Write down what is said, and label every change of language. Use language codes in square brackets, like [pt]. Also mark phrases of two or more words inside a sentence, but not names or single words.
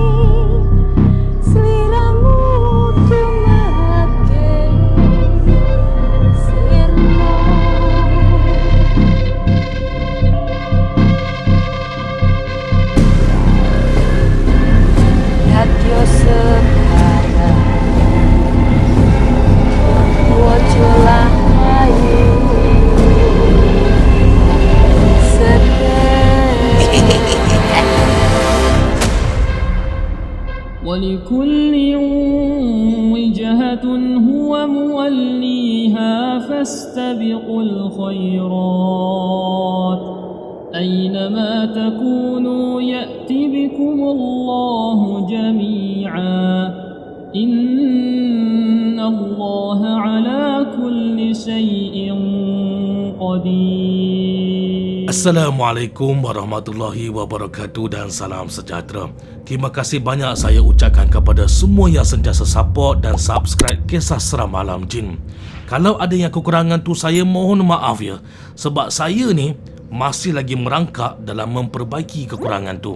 [ar] seliramu tumake sirna radio sekarang wojolah ayu ولكل وجهة هو موليها فاستبقوا الخيرات أينما تكونوا يأت بكم الله جميعا إن الله على كل شيء قدير. السلام عليكم ورحمة الله وبركاته [ms] dan salam sejahtera. Terima kasih banyak saya ucapkan kepada semua yang sentiasa support dan subscribe Kisah Seram Malam Jin. Kalau ada yang kekurangan tu saya mohon maaf ya, sebab saya ni masih lagi merangkak dalam memperbaiki kekurangan tu.